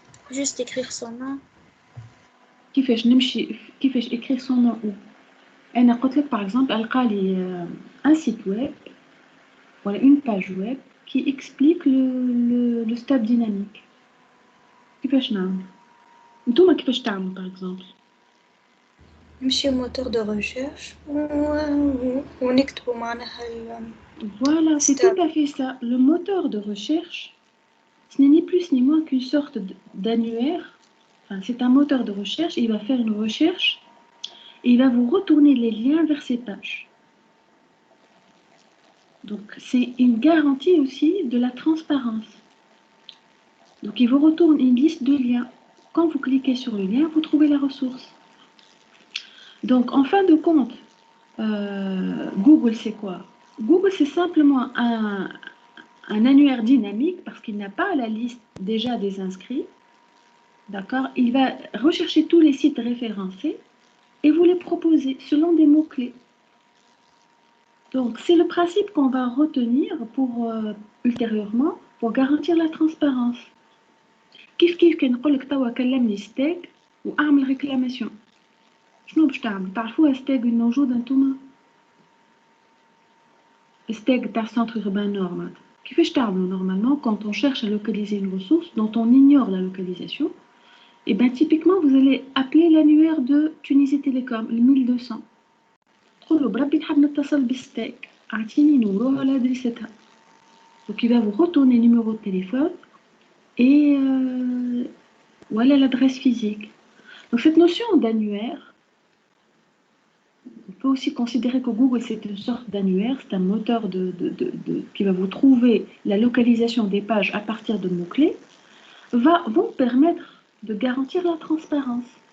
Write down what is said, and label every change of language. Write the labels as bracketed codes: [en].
[fr] Juste écrire son nom. [ar] كيفاش [fr] écrire son nom où? [ar] أنا قلت لك [fr] par exemple [ar] ألقى لي [fr] un site web voilà une page web qui explique le stub dynamique. [ar] كيفاش نعمل؟ نتوما كيفاش تعملوا [fr] par exemple? [ar] نمشي [fr] moteur de recherche [ar] ونكتبوا معناها [fr] Voilà, c'est stub. tout à fait ça. Le moteur de recherche, ce n'est ni plus ni moins qu'une sorte d'annuaire. Enfin, c'est un moteur de recherche, il va faire une recherche et il va vous retourner les liens vers ces pages. Donc, c'est une garantie aussi de la transparence. Donc, il vous retourne une liste de liens. Quand vous cliquez sur le lien, vous trouvez la ressource. Donc, en fin de compte, Google, c'est quoi? Google, c'est simplement un annuaire dynamique parce qu'il n'a pas la liste déjà des inscrits. D'accord? Il va rechercher tous les sites référencés et vous les proposer selon des mots-clés. Donc, c'est le principe qu'on va retenir ultérieurement pour garantir la transparence. [ar] كيف كنقول لك توا كلمني ستاغ واعمل ريكلاماسيون شنو باش تعمل؟ تعرفوها ستاغ الموجودة نتوما؟ ستاغ تاع سونتر urbain نورمال كيفاش تعملوا [fr] normalement quand on cherche à localiser une ressource dont on ignore la localisation? Et bien typiquement vous allez appeler l'annuaire de Tunisie Télécom, le 1200. [ar] تقول له بربي نحب نتصل بالستيك اعطيني نمرو على ادريستها. [fr] Donc il va vous retourner le numéro de téléphone et voilà l'adresse physique. Donc cette notion d'annuaire, on peut aussi considérer que Google c'est une sorte d'annuaire, c'est un moteur qui va vous trouver la localisation des pages à partir de mots-clés, vont permettre de garantir la transparence.